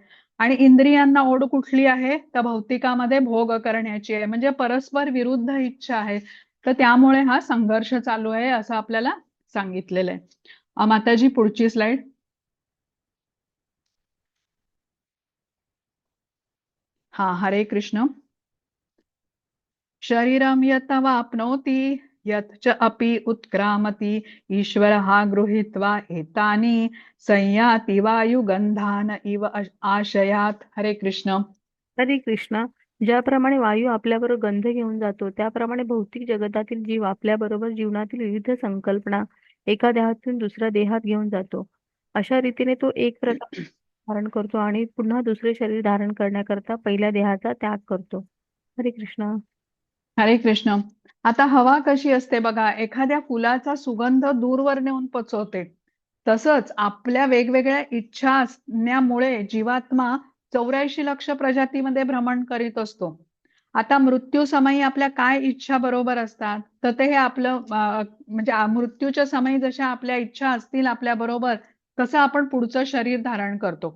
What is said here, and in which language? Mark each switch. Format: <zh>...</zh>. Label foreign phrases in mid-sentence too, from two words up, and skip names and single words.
<mr>आणि इंद्रियांना ओढ कुठली आहे? तर भौतिकामध्ये भोग करण्याची आहे. म्हणजे परस्पर विरुद्ध इच्छा आहे. तर त्यामुळे हा संघर्ष चालू आहे असं आपल्याला सांगितलेलं आहे. माताजी पुढची स्लाइड. हा, हरे कृष्ण.</mr> <sa>शरीरं यत् वाप्नोति यत् च अपि उत्क्रामति ईश्वरः गृहीत्वा एतानि संयाति वायुगंधान इव आशयात.</sa> <mr>हरे कृष्ण. हरे कृष्णा. ज्याप्रमाणे वायू आपल्याबरोबर गंध घेऊन जातो, त्याप्रमाणे भौतिक जगतातील जीव आपल्याबरोबर जीवनातील विविध संकल्पना एका देहातून दुसऱ्या देहात घेऊन जातो. अशा रीतीने तो एक प्रकार धारण करतो आणि पुन्हा दुसरे शरीर धारण करण्याकरता पहिल्या देहाचा त्याग करतो. हरे कृष्णा. हरे कृष्ण. आता हवा कशी असते बघा, एखाद्या फुलाचा सुगंध दूरवर नेऊन पोचवते. तसंच आपल्या वेगवेगळ्या इच्छा असण्यामुळे जीवात्मा 84 लक्ष प्रजातीमध्ये भ्रमण करीत असतो. आता मृत्यू समयी आपल्या काय इच्छा बरोबर असतात, तर ते हे आपलं म्हणजे मृत्यूच्या समयी जशा आपल्या इच्छा असतील आपल्या बरोबर, तसं आपण पुढचं शरीर धारण करतो.</mr>